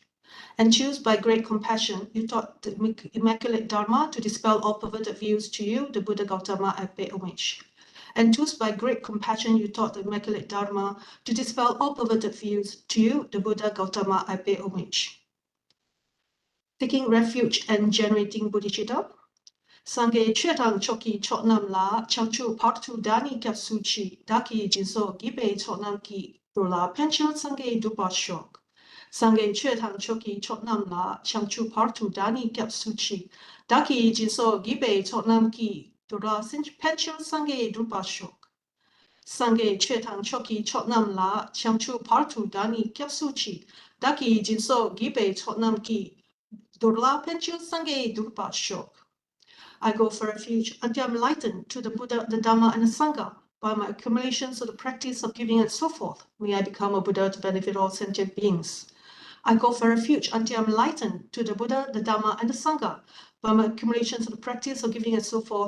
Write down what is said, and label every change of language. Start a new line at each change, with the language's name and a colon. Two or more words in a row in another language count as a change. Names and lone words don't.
English: And choose by great compassion, you taught the immaculate Dharma to dispel all perverted views to you, the Buddha Gautama, I pay homage. And choose by great compassion, you taught the immaculate Dharma to dispel all perverted views to you, the Buddha Gautama, I pay homage. Taking refuge and generating bodhicitta.
Tibetan: སངས་རྒྱས་ཆོས་དང་ཚོགས་ཀྱི་མཆོག་རྣམས་ལ། བྱང་ཆུབ་བར་དུ་བདག་ནི་སྐྱབས་སུ་མཆི། བདག་གིས་སྦྱིན་སོགས་བགྱིས་པའི་བསོད་ནམས་ཀྱིས། འགྲོ་ལ་ཕན་ཕྱིར་སངས་རྒྱས་འགྲུབ་པར་ཤོག. སངས་རྒྱས་ཆོས་དང་ཚོགས་ཀྱི་མཆོག་རྣམས་ལ། བྱང་ཆུབ་བར་དུ་བདག་ནི་སྐྱབས་སུ་མཆི། བདག་གིས་སྦྱིན་སོགས་བགྱིས་པའི་བསོད་ནམས་ཀྱིས། འགྲོ་ལ་ཕན་ཕྱིར་སངས་རྒྱས་འགྲུབ་པར་ཤོག. སངས་རྒྱས་ཆོས་དང་ཚོགས་ཀྱི་མཆོག་རྣམས་ལ། བྱང་ཆུབ་བར་དུ་བདག་ནི་སྐྱབས་སུ་མཆི། བདག་གིས་སྦྱིན་སོགས་བགྱིས་པའི་བསོད་ནམས་ཀྱིས། འགྲོ་ལ་ཕན་ཕྱིར་སངས་རྒྱས་འགྲུབ་པར་ཤོག.
English: I go for refuge until I'm enlightened to the Buddha, the Dhamma, and the Sangha by my accumulations of the practice of giving and so forth. May I become a Buddha to benefit all sentient beings. I go for refuge until I'm enlightened to the Buddha, the Dhamma, and the Sangha by my accumulations of the practice of giving and so forth.